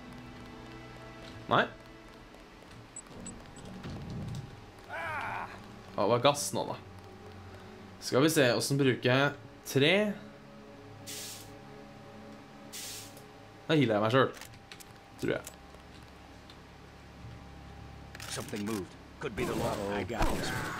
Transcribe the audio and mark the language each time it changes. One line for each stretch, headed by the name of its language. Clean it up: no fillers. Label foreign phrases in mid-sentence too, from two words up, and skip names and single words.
Norwegian: Nei. Det var gass nå da. Skal vi se hvordan bruker jeg 3. Da healer jeg meg selv, tror jeg.
English: Something moved. Could be the law. I got this.